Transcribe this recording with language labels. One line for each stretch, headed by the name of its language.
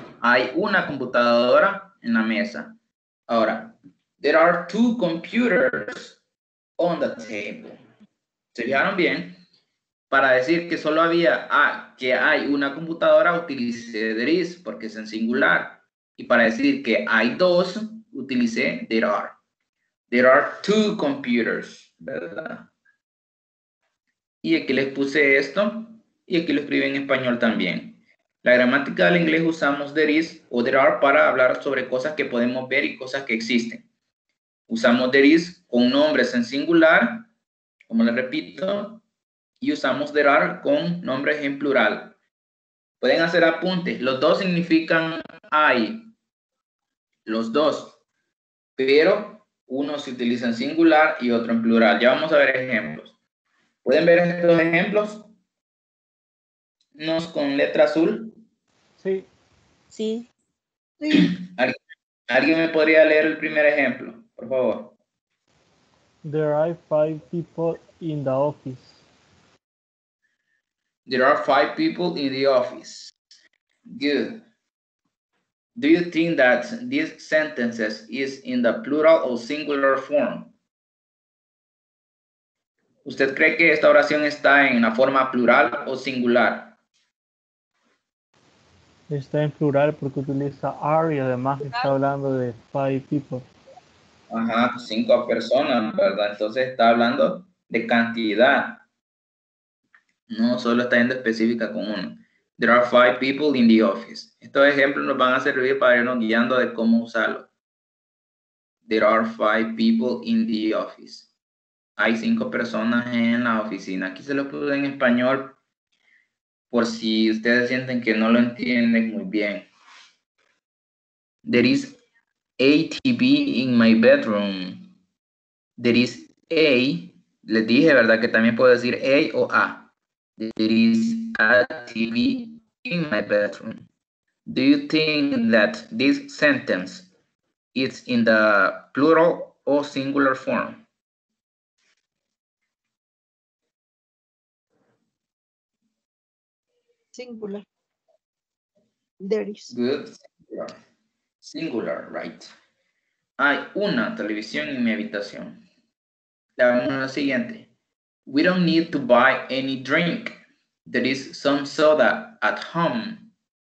Spanish: Hay una computadora en la mesa.
English: Ahora, there are two computers on the table.
Spanish: ¿Se fijaron bien? Para decir que solo que hay una computadora, utilicé there is porque es en singular. Y para decir que hay dos, utilicé there are.
English: There are two computers,
Spanish: ¿verdad? Y aquí les puse esto y aquí lo escribí en español también. La gramática del inglés usamos there is o there are para hablar sobre cosas que podemos ver y cosas que existen. Usamos there is con nombres en singular, como les repito, y usamos there are con nombres en plural. Pueden hacer apuntes. Los dos significan hay. Los dos. Pero uno se utiliza en singular y otro en plural. Ya vamos a ver ejemplos. ¿Pueden ver estos ejemplos? Unos con letra azul. Sí, Sí. Sí. ¿Alguien me podría leer el primer ejemplo, por favor?
English: there are 5 people in the office. There are 5 people in the office. Good. Do you think that these sentences is in the plural or singular form?
Spanish: ¿Usted cree que esta oración está en la forma plural o singular? Está en plural porque utiliza are y además está hablando de 5 people. Ajá, 5 personas, ¿verdad? Entonces está hablando de cantidad. No solo está yendo específica con uno.
English: There are 5 people in the office.
Spanish: Estos ejemplos nos van a servir para irnos guiando de cómo usarlo.
English: There are 5 people in the office.
Spanish: Hay 5 personas en la oficina. Aquí se lo puse en español por si ustedes sienten que no lo entienden muy bien.
English: There is a TV in my bedroom.
Spanish: There is a, les dije, ¿verdad? Que también puedo decir a o a.
English: There is a TV in my bedroom. Do you think that this sentence is in the plural or singular form? Singular. There is. Good. Singular, right.
Spanish: Hay una televisión en mi habitación. La vemos en lo siguiente.
English: We don't need to buy any drink. There is some soda at home.